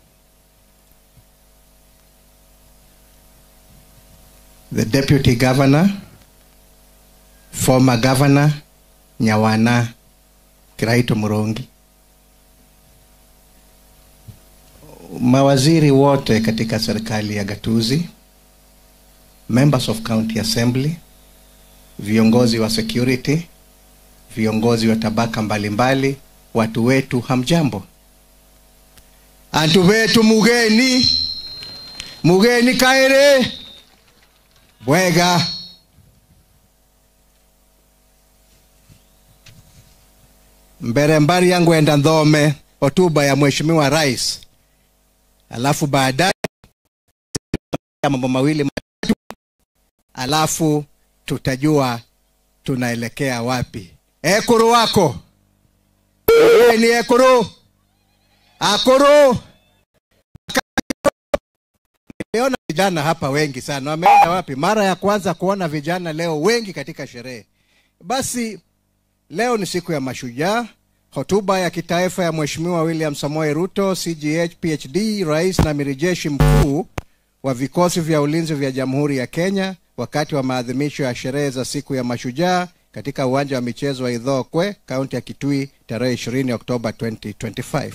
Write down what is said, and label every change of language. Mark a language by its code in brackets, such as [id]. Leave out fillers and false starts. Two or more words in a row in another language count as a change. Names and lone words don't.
[en] the Deputy Governor, former Governor Nyawana Kiraito Murongi, [sw] mawaziri wote katika serikali ya gatuzi, [en] members of County Assembly, [sw] viongozi wa security, viongozi wa tabaka mbalimbali, watu wetu hamjambo. [mer] Antu wetu mugeni kaere bwega. Mbari yangu enda ndome [sw] hotuba ya Mheshimiwa Rais, alafu baadaye mambo mawili matatu, alafu tutajua tunaelekea wapi. [mer] Ekuru wako ni ekuru akuru. [sw] Nimeona vijana hapa wengi sana. Wameenda wapi? Mara ya kwanza kuona vijana leo wengi katika sherehe. Basi leo ni siku ya mashujaa. Hotuba ya kitaifa ya Mheshimiwa William Samoei Ruto, CGH PhD, Rais na Amiri Jeshi Mkuu wa vikosi vya ulinzi vya Jamhuri ya Kenya, wakati wa maadhimisho ya sherehe za siku ya mashujaa katika uwanja wa michezo wa Ithokwe, kaunti ya Kitui, tarehe 20 Oktoba 2025.